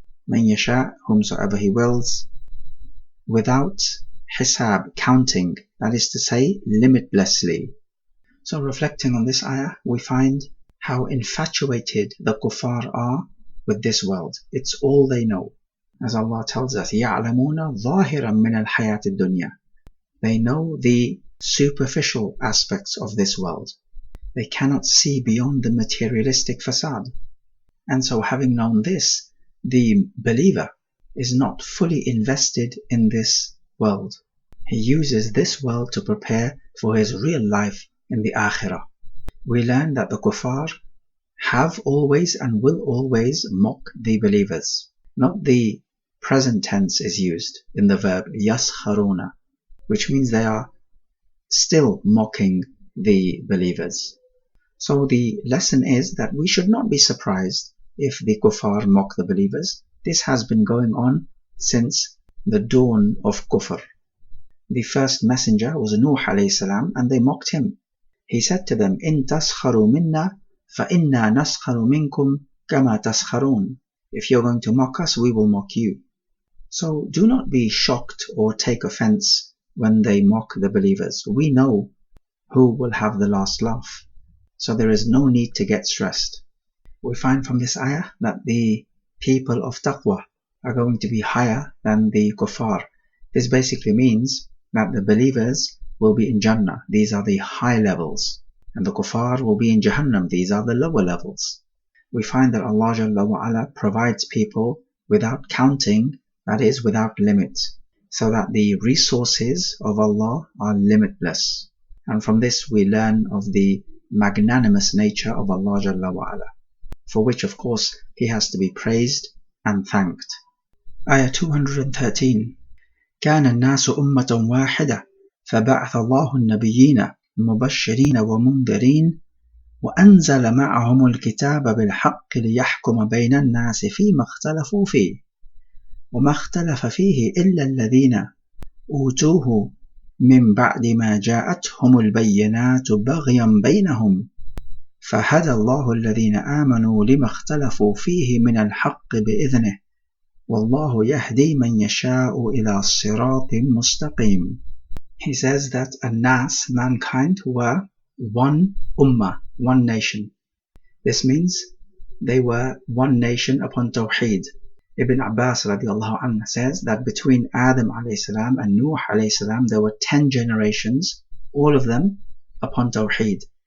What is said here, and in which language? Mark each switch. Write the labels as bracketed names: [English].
[English] Man yasha, whomsoever He wills, without hisab, counting, that is to say, limitlessly. So reflecting on this ayah, we find how infatuated the kuffar are with this world. It's all they know. [Arabic] As Allah tells us, يَعْلَمُونَ ظَاهِرًا مِنَ الْحَيَاةِ الدُّنْيَا. [English] They know the superficial aspects of this world. They cannot see beyond the materialistic facade. And so having known this, the believer is not fully invested in this world. He uses this world to prepare for his real life in the akhirah. We learn that the kuffar have always and will always mock the believers. Not the present tense is used in the verb yaskharuna, which means they are still mocking the believers. So the lesson is that we should not be surprised if the kuffar mock the believers. This has been going on since the dawn of kufr. The first messenger was Nuh alayhi salam, and they mocked him. [Arabic] He said to them, إِن تَسْخَرُوا مِنَّا فَإِنَّا نَسْخَرُ مِنْكُمْ كَمَا تَسْخَرُونَ. [English] If you're going to mock us, we will mock you. So do not be shocked or take offense when they mock the believers. We know who will have the last laugh. So there is no need to get stressed. We find from this ayah that the people of taqwa are going to be higher than the kuffar. This basically means that the believers will be in Jannah. These are the high levels. And the kuffar will be in Jahannam. These are the lower levels. We find that Allah Jalla wa Ala provides people without counting, that is, without limit, so that the resources of Allah are limitless. And from this we learn of the magnanimous nature of Allah Jalla wa Ala, for which of course He has to be praised and thanked. Ayah 213. [Arabic] كان الناس أمة واحدة فبعث الله النبيين مبشرين ومنذرين وأنزل معهم الكتاب بالحق ليحكم بين الناس فيما اختلفوا فيه وما اختلف فيه إلا الذين أوتوه من بعد ما جاءتهم البينات بغيا بينهم فهدى الله الذين آمنوا لما اختلفوا فيه من الحق بإذنه والله يهدي من يشاء إلى صراط مستقيم. [English] He says that An-Nas, mankind, were one ummah, one nation. This means they were one nation upon Tawheed. Ibn Abbas radiallahu anhu says that between Adam alayhi salam and Nuh alayhi salam there were 10 generations, all of them upon Tawheed.